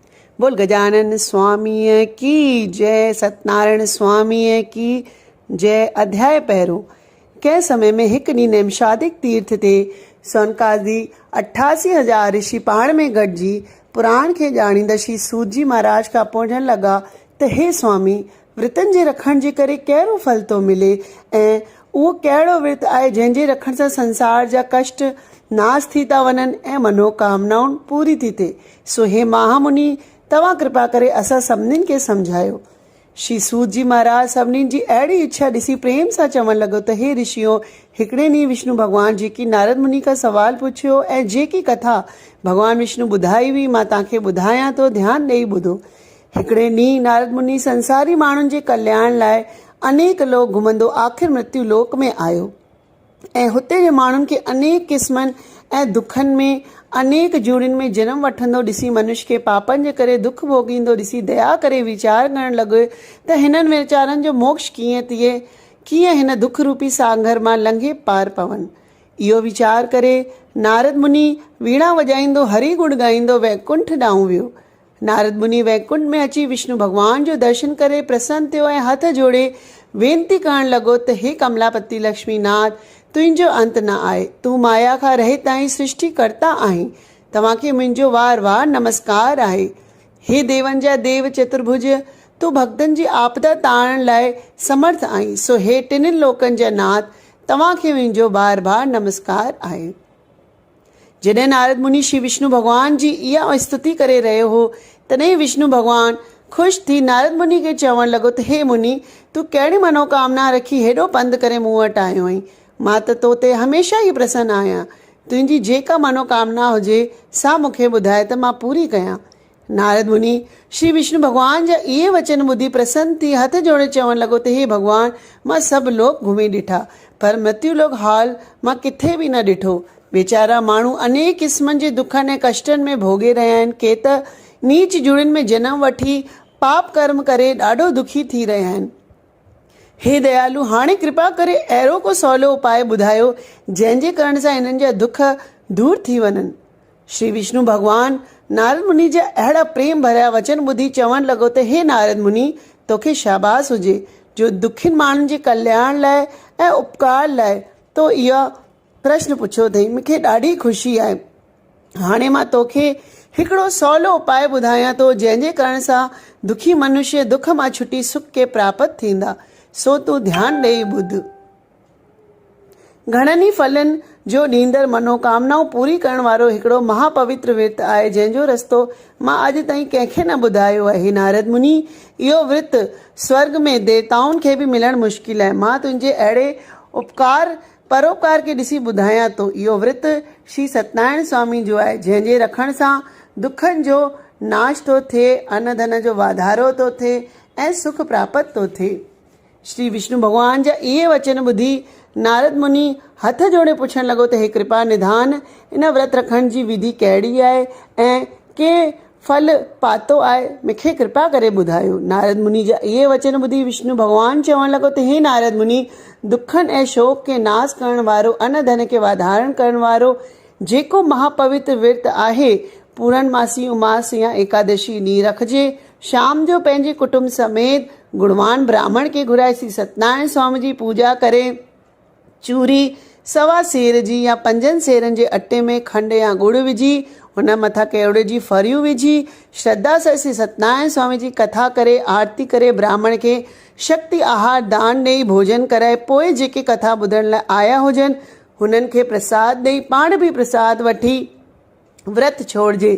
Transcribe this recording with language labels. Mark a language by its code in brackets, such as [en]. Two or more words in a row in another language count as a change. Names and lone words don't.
[hi] बोल गजानन स्वामीअ की जय, सतनारायण स्वामीअ की जय। [sd] अध्याय पहिरों। कंहिं समय में हिकु ॾींहुं निमशादिक तीर्थ ते सोनकादी 88,000 ऋषि पाण में गॾिजी पुराण खे ॼाणींदड़ श्री सूतजी महाराज खां पुछण लॻा त हे स्वामी, विर्तनि जे रखण जे करे कहिड़ो फल थो मिले ऐं उहो कहिड़ो विर्त आहे जंहिंजे रखण सां संसार जा कष्ट नाश थी था वञनि ऐं मनोकामनाऊं पूरी थी थिए। सो हे महामुनि, तव्हां कृपा करे असां सभिनीनि खे सम्झायो। श्री सूत जी महाराज सभिनीनि जी अहिड़ी इच्छा ॾिसी प्रेम सां चवणु लॻो त हे ऋषियो, हिकिड़े ॾींहुं विष्णु भॻवान जेकी नारद मुनि खां सवाल पुछियो ऐं जेकी कथा भॻवान विष्णु ॿुधाई हुई मां तव्हांखे ॿुधायां थो, ध्यानु ॾेई ॿुधो। हिकिड़े ॾींहुं नारद मुनि संसारी माण्हुनि जे कल्याण लाइ अनेक लोक घुमंदो आख़िर मृत्यु लोक में आयो ऐं हुते जे माण्हुनि खे अनेक क़िस्मनि ऐं दुखनि में अनेक जूड़ियुनि में जनम वठंदो ॾिसी मनुष्य खे पापनि जे करे दुख भोगींदो ॾिसी दया करे वीचार करणु लॻो त हिननि वीचारनि जो मोक्ष कीअं थिए, कीअं हिन दुख रूपी सागर मां लंघे पार पवनि। इहो वीचार करे नारद मुनि वीणा वॼाईंदो हरि गुण ॻाईंदो वैकुंठ ॾांहुं वियो। नारद मुनि वैकुंठ में अची विष्णु भॻवान जो दर्शन करे प्रसन्न थियो ऐं हथ जोड़े वेनती करणु लॻो त हे कमलापति लक्ष्मीनाथ, तुंहिंजो अंत न आहे, तूं माया खां रहित आहीं, सृष्टि कर्ता आहीं, तव्हांखे मुंहिंजो वार वार नमस्कार आहे। हे देवनि जा देव चतुर्भुज, तूं भक्तनि जी आपदा तारण लाइ समर्थ आहीं, सो हे टिनिनि लोकनि जा नाथ, तव्हांखे मुंहिंजो बार बार नमस्कार आहे। जॾहिं नारद मुनि श्री विष्णु भॻवान जी इहा स्तुति करे रहियो हो तॾहिं विष्णु भॻवान ख़ुशि थी नारद मुनि खे चवणु लॻो त हे मुनि, तूं कहिड़ी मनोकामना रखी हेॾो पंधु करे मूं वटि आयो आहीं। मां त तो ते हमेशह ई प्रसन्न आहियां। तुंहिंजी जेका मनोकामना हुजे सा मूंखे ॿुधाए त मां पूरी कयां। नारद मुनि श्री विष्णु भॻवान जा इहे वचन ॿुधी प्रसन्न थी हथ जोड़े चवणु लॻो त हे भॻवान, मां सभु लोक घुमी ॾिठा पर मृत्यु लोक हाल मां किथे बि न ॾिठो। वीचारा माण्हू अनेक क़िस्मनि जे दुखनि ऐं कष्टनि में भोगे रहिया आहिनि, के त नीच जुड़ियुनि में जनम वठी पाप कर्म करे ॾाढो दुखी थी रहिया आहिनि। हे दयालु, हाणे कृपा करे अहिड़ो को सवलो उपाय ॿुधायो जंहिंजे करण सां हिननि जा दुख दूर थी वञनि। श्री विष्णु भॻवान नारद मुनि जा अहिड़ा प्रेम भरिया वचन ॿुधी चवणु लॻो त हे नारद मुनि, तोखे शाबाश हुजे जो दुखियुनि माण्हुनि जे कल्याण लाइ ऐं उपकार लाइ तो इहा प्रश्न पुछियो अथई। मूंखे ॾाढी ख़ुशी आहे। हाणे मां तोखे हिकिड़ो सवलो उपाय ॿुधायां थो जंहिंजे करण सां दुखी मनुष्य दुख मां छुटी सुख के प्राप्त थींदा, सो तूं ध्यानु ॾेई ॿुध। घणनि ई फलनि जो ॾींदड़ मनोकामनाऊं पूरी करण वारो हिकिड़ो महापवित्र विर्त आहे जंहिंजो रस्तो मां अॼु ताईं कंहिंखे न ॿुधायो आहे। नारद मुनि, इहो विर्त स्वर्ग में देवताउनि खे बि मिलणु मुश्किल आहे। मां तुंहिंजे अहिड़े उपकार परोपकार खे ॾिसी ॿुधायां थो। इहो विर्त श्री सत्यनारायण स्वामी जो आहे जंहिंजे रखण सां दुखनि जो नाश थो थिए, अन्न धन जो वाधारो थो थिए ऐं सुख प्राप्त थो थिए। श्री विष्णु भॻवान जा इहे वचन ॿुधी नारद मुनि हथ जोड़े पुछणु लॻो त हे कृपा निधान, इन व्रत रखण जी विधि कहिड़ी आहे ऐं के फल पातो आहे, मूंखे कृपा करे ॿुधायो। नारद मुनि जा इहे वचन ॿुधी विष्णु भॻवान चवणु लॻो त हे नारद मुनि, दुखनि ऐं शोक खे नाश करण वारो, अन्न धन खे वाधारण करण वारो जेको महापवित्र विर्त आहे, पूर्णमासी उमास या एकादशी ॾींहुं रखिजे। शाम जो पंहिंजे कुटुंब समेत गुणवान ब्राह्मण खे घुराए श्री सत्यनारायण स्वामी जी पूजा करे चूरी 1.25 सेर जी या 5 सेरनि जे अटे में खंडु या गुड़ विझी हुन मथां केवड़े जी फरियूं विझी श्रद्धा सां श्री सत्यनारायण स्वामी जी कथा करे आरती करे ब्राह्मण खे शक्ति आहार दान ॾेई भोजन कराए पोइ जेके कथा ॿुधण लाइ आया हुजनि हुननि खे प्रसाद ॾेई पाण बि प्रसाद वठी व्रत छोड़िजे।